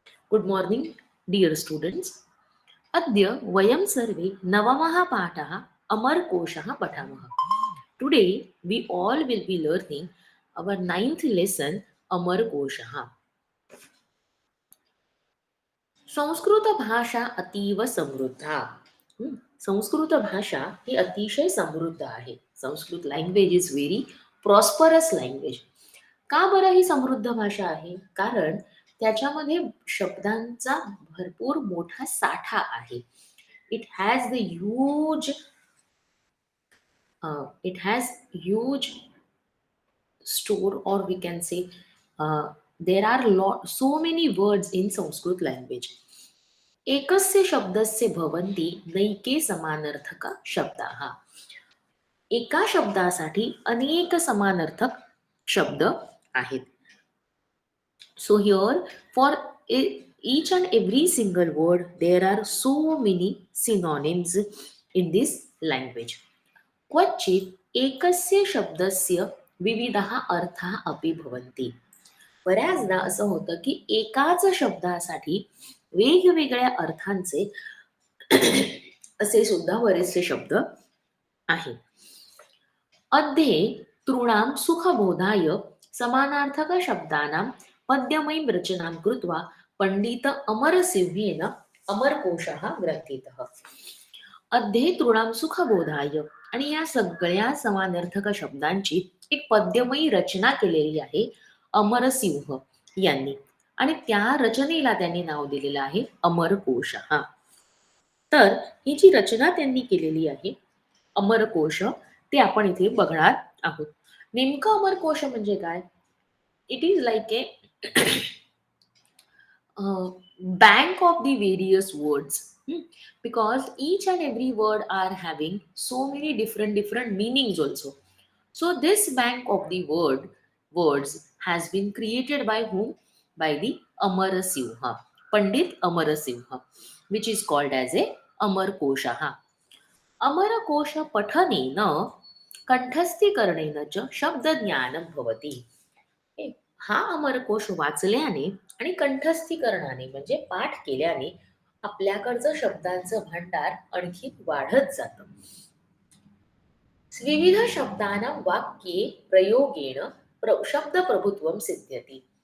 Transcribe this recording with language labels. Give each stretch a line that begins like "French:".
English: Good morning dear students.
Sanskrit: अद्य वयं सर्वे नवमः पाठः अमरकोशः पठामः.
English: Today we all will be learning our ninth lesson अमरकोशः.
Sanskrit: Sanskrit भाषा अतीव समृद्धा.
Marathi: संस्कृत भाषा ही अतिशय समृद्ध आहे.
English: Sanskrit language is very prosperous language.
Marathi: का बरं ही समृद्ध भाषा आहे? कारण त्याच्यामध्ये शब्दांचा भरपूर मोठा साठा आहे.
English: It has the huge it has huge store और we can say there are lot so many words in Sanskrit language.
Sanskrit: एकस्य शब्दस्य भवन्ति नैके समानार्थक शब्दाः.
Marathi: एका शब्दासाठी अनेक समानार्थक शब्द आहेत.
English: So here for each and every single word there are so many synonyms in this language.
Sanskrit: क्वचित एकस्य शब्दस्य विविधः अर्थः अपि भवन्ति.
Marathi: बऱ्याचदा असं होतं की एकाच शब्दासाठी वेगवेगळ्या अर्थांचे असे सुद्धा बरेचसे शब्द आहेत.
Sanskrit: अध्ये तृणां सुखबोधाय समानार्थक शब्दानां पद्यमयीं रचनां कृत्वा पंडित अमरसिंहेन अमरकोशः ग्रंथितः. अध्ये तृणां सुखबोधाय
Marathi: आणि या सगळ्या समानार्थक शब्दांची एक पद्यमयी रचना केलेली आहे अमरसिंह यांनी आणि त्या रचनेला त्यांनी नाव दिलेलं आहे अमरकोशः. तर ही जी रचना त्यांनी केलेली आहे अमरकोश ते आपण इथे बघणार आहोत. नेमकं अमरकोश म्हणजे काय?
English: It is like a bank of the various words, because each and every word are having so many different meanings also. So this bank of the words has been created by whom? By the Amarasingha, Pandit Amarasingha, which is called as a Amarkosha.
Sanskrit: Amarkosh पठनेन कंठस्थीकरणेन च शब्दज्ञानं भवति.
Marathi: हा अमरकोश वाचल्याने आणि कंठस्थीकरणाने म्हणजे पाठ केल्याने आपल्याकडचं शब्दांचं भांडार आणखी वाढत जातं.
Sanskrit: विविध शब्दानां वाक्ये प्रयोगेण शब्द प्रभुत्वम सिद्ध्यति.